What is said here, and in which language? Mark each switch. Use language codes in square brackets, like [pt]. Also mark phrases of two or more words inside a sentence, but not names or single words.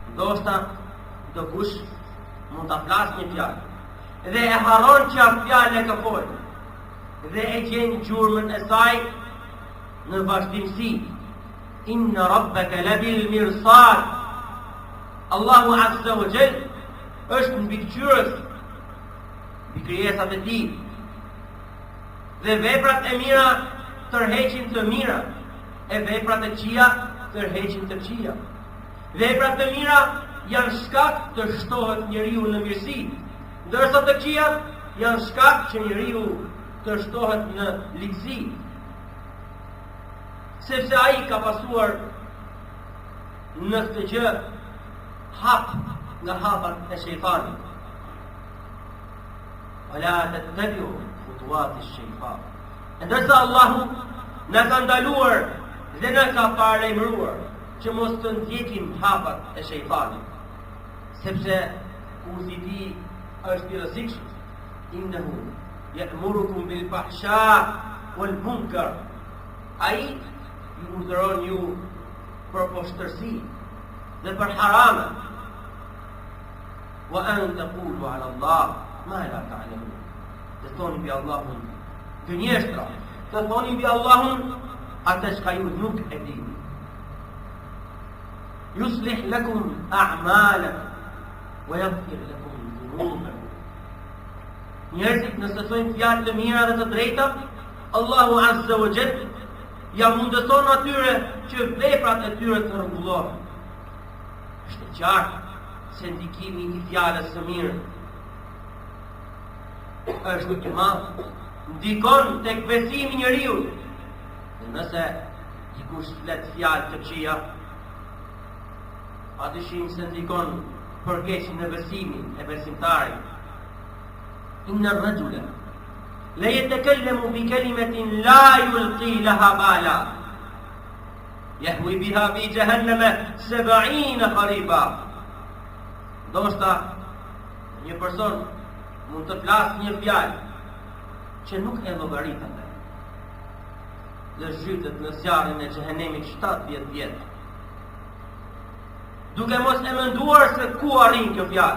[sq] ndoshta do kush mund ta flas një fjalë dhe e harron që atë fjalë e ka folë dhe e gjen gjurmën e saj në vazhdimsi. [ar] إن ربك لبالمرصاد. الله عز وجل [sq] është mbi gjyrës, mbi krijesat e tij. Dhe veprat e mira tërheqin të mira, e veprat e këqija tërheqin të këqija. Veprat e mira janë shkak të shtohet njeriu në mirësi, ndërsa të këqijat janë shkak që njeriu të shtohet në ligësi. Sepse ai ka pasuar në këtë gjë hap nga hapat e shejtanit. [ar] ولا تتبعوا خطوات الشيطان. [sq] Ndërsa Allahu na ka ndaluar dhe na ka paremëruar që mos të ndjekim hapat e shejtanit, sepse kurthi i tij është i rrezikshëm. [ar] إنه يأمركم بالفحشاء والمنكر. [sq] Ai ju urdhëron ju për poshtërsi dhe për harame. [ar] وأن تقولوا على الله ما لا تعلمون. [sq] Të thoni mbi Allahun gënjeshtra, të thoni mbi Allahun atë që ju nuk e dini. [ar] يصلح لكم أعمالكم ويغفر لكم ذنوبكم. [sq] Njerëzit nëse thojnë fjalë të mira dhe të drejta, [ar] الله عز وجل [sq] ja mundëson atyre që veprat e tyre të rregullohen. Është qartë se ndikimi i fjalës së mirë është i madh, ndikon tek besimi i njeriu. Dhe nëse dikush flet fjalë të këqija, padyshim se ndikon për keqin e besimit e besimtarit. [ar] إن الرجل ليتكلم بكلمة لا يلقي لها بالا يهوي بها في جهنم 70 خريفا. [sq] Ndoshta një person mund të flasë një fjalë që nuk e llogarit atë, dhe zhytet në zjarrin e xhehenemit 70 vjet, duke mos e menduar se ku arrin kjo fjalë.